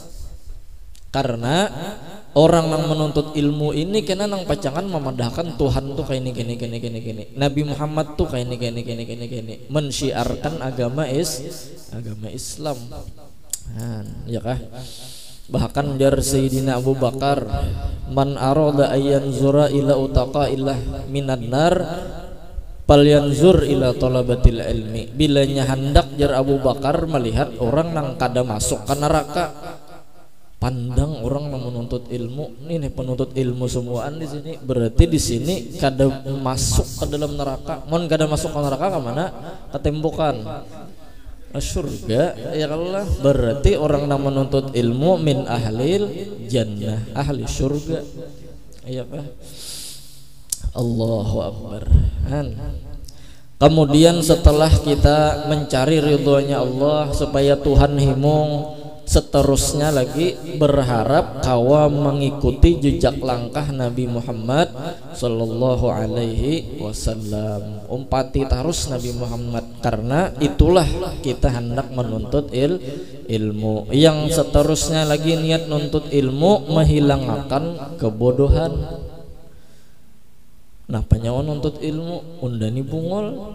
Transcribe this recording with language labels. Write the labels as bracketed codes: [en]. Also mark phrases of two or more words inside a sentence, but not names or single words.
[bjn] Karena orang yang menuntut ilmu ini kena nang pacangan memadahkan Tuhan tuh kayak ini. Nabi Muhammad tuh kayak ini. Mensyiarkan agama Islam. Ya kah? Bahkan jar [ar] Sayyidina Abu Bakar, من أراد أن ينظر إلى عتقاء الله من النار فلينظر إلى طلبة العلم. [bjn] Bilanya hendak jar Abu Bakar melihat orang nang kada masuk ke neraka, pandang orang yang menuntut ilmu. Ini penuntut ilmu semuaan di sini. Berarti di sini kada masuk ke dalam neraka. Mon kada masuk ke neraka ke mana? Ke tembukan surga. [ar] يا الله. [bjn] Berarti orang yang menuntut ilmu [ar] من أهل الجنة, [bjn] ahli surga. Iya Pak. [ar] الله أكبر. [bjn] Kemudian setelah kita mencari ridhonya Allah supaya Tuhan himung, seterusnya lagi berharap kawa mengikuti jejak langkah Nabi Muhammad [ar] صلى الله عليه وسلم. [bjn] Umpati terus Nabi Muhammad, karena itulah kita hendak menuntut ilmu. Yang seterusnya lagi niat nuntut ilmu menghilangkan kebodohan. Nah panyawa nuntut ilmu undani bungol.